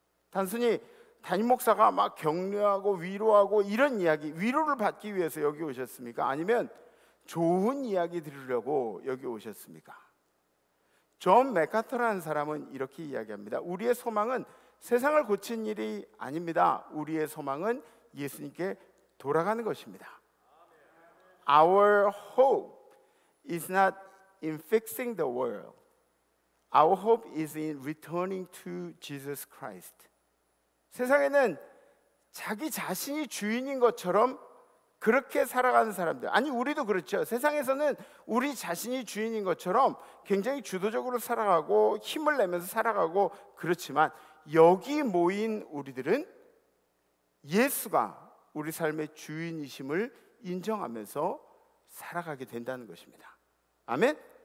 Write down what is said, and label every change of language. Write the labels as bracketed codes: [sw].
[ko] 단순히 담임 목사가 막 격려하고 위로하고 이런 이야기, 위로를 받기 위해서 여기 오셨습니까? 아니면 좋은 이야기 들으려고 여기 오셨습니까? 존 맥카터라는 사람은 이렇게 이야기합니다. 우리의 소망은 세상을 고친 일이 아닙니다. 우리의 소망은 예수님께 돌아가는 것입니다. [en] Our hope is not in fixing the world. Our hope is in returning to Jesus Christ. [ko] 세상에는 자기 자신이 주인인 것처럼 그렇게 살아가는 사람들, 아니 우리도 그렇죠. 세상에서는 우리 자신이 주인인 것처럼 굉장히 주도적으로 살아가고 힘을 내면서 살아가고 그렇지만 여기 모인 우리들은 예수가 우리 삶의 주인이심을 인정하면서 살아가게 된다는 것입니다. 아멘?